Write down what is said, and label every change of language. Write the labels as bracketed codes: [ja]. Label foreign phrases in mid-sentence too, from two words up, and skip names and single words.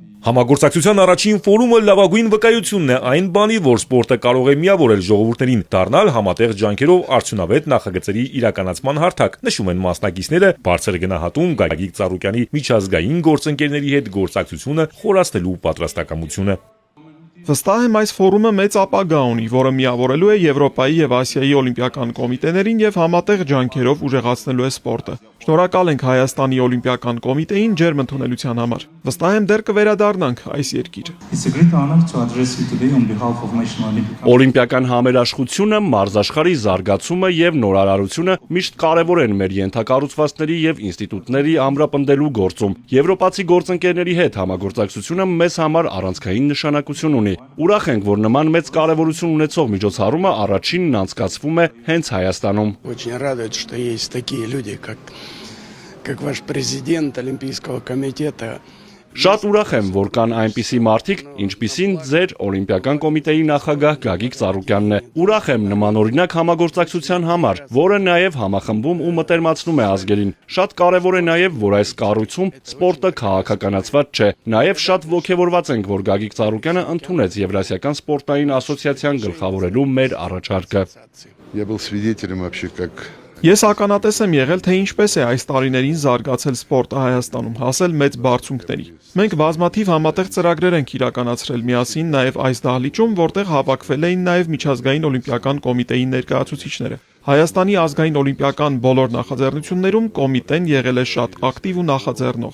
[hy] Համագործակցության առաջին ֆորումը լավագույն վկայությունն է այն բանի, որ սպորտը կարող է միավորել ժողովուրդներին, դառնալ համատեղ ջանքերով արդյունավետ նախագծերի իրականացման հարթակ, նշում են մասնակիցները, բարձր գնահատում Գագիկ Ծառուկյանի միջազգային գործընկերների հետ գործակցությունը խորացնելու պատրաստակամությունը։ Վստահ եմ այս ֆորումը մեծ ապագա ունի, որը միավորելու է Եվրոպայի եւ Ասիայի օլիմպիական կոմիտեներին եւ համատեղ ջանքերով ուժեղացնելու է սպորտը։ Շնորհակալ ենք Հայաստանի օլիմպիական կոմիտեին ջերմ ընդունելության համար։ Վստահ եմ դեռ կվերադառնանք այս երկիր։ [en] It's a great honor to address you today on behalf of National Olympic Committee. [hy] Օլիմպիական համերաշխությունը, մարզաշխարհի զարգացումը եւ նորարարությունը միշտ կարեւոր են մեր ենթակառուցվածքների եւ ինստիտուտների ամրապնդելու գործում։ Եվրոպացի գործընկերների հետ համագործակցությունը մեզ համար առանցքային նշանակություն ունի։ Ուրախ ենք, որ նման մեծ կարևորություն ունեցող միջոցառումը առաջինն անցկացվում է հենց Հայաստանում։ [ru] Очень радует, что есть такие люди, как ваш президент Олимпийского комитета. [hy] Շատ ուրախ եմ, որ կան այնպիսի մարդիկ, ինչպիսին ձեր Օլիմպիական կոմիտեի նախագահ Գագիկ Ծառուկյանն է։ Ուրախ եմ նմանօրինակ համագործակցության համար, որը նաև համախմբում ու մտերմացնում է ազգերին։ Շատ կարևոր է նաև, որ այս կառույցում սպորտը քաղաքականացված չէ։ Նաև շատ ողջավորված ենք, որ Գագիկ Ծառուկյանը ընդունեց Եվրասիական սպորտային ասոցիացիան գլխավորելու մեր առաջարկը։ [ru] Я был свидетелем вообще, как [hy] Ես ականատես եմ եղել, թե ինչպես է այս տարիներին զարգացել սպորտը Հայաստանում, հասել մեծ բարձունքների։ Մենք բազմաթիվ համատեղ ծրագրեր ենք իրականացրել միասին նաև այս դահլիճում, որտեղ հավաքվել էին նաև միջազգային օլիմպիական կոմիտեի ներկայացուցիչները։ Հայաստանի ազգային օլիմպիական բոլոր նախաձեռնություններում կոմիտեն եղել է շատ ակտիվ ու նախաձեռնող։